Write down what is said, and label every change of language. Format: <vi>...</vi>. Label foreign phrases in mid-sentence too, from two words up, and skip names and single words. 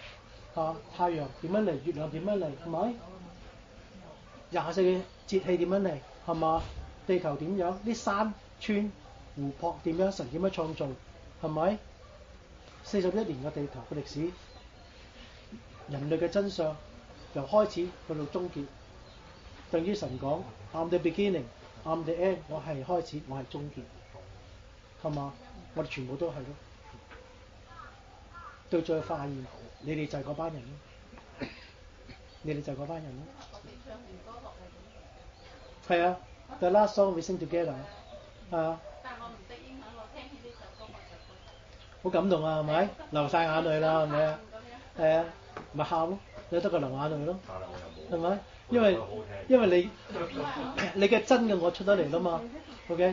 <yue>太陽點樣嚟？月亮點樣嚟？係咪？24嘅節氣點樣嚟？係嘛？地球點樣？啲山川湖泊點樣？神點樣創造？係咪？41年嘅地球嘅歷史，人類嘅真相由開始去到終結，等於神講</yue> <en>I'm the beginning, I'm the end，</en> <yue>我係開始，我係終結，係嘛？我哋全部都係咯。到最後發現，你哋就係嗰班人咯，你哋就係嗰班人咯。</yue> <en>係啊 ，The last song we sing together，</en> <yue>係啊。但我唔識英文，我聽起呢首歌我就覺好感動啊，係咪？流晒眼淚啦，係咪啊？係啊，咪喊咯，有得個流眼淚咯，係咪？因為你嘅真嘅我出得嚟啦嘛 ，OK？</yue>